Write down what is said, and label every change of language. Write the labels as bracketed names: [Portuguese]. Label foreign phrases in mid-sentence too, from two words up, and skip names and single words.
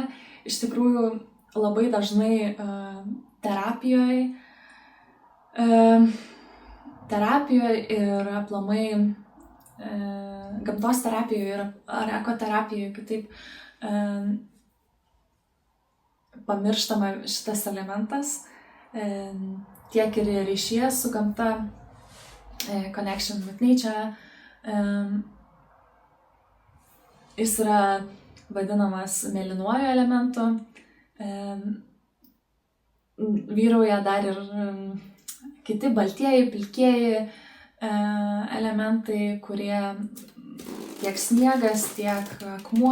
[Lithuanian] Iš tikrųjų labai dažnai terapijoje ir aplamai gamtos terapijoje ar ekoterapijoje kitaip pamirštama šitas elementas, tiek ir ryšyje su gamta, [English] connection with nature. [Lithuanian] Jis yra vadinamas mėlynuoju elementu. Vyrauja dar ir kiti baltieji, pilkieji elementai, kurie tiek sniegas, tiek akmuo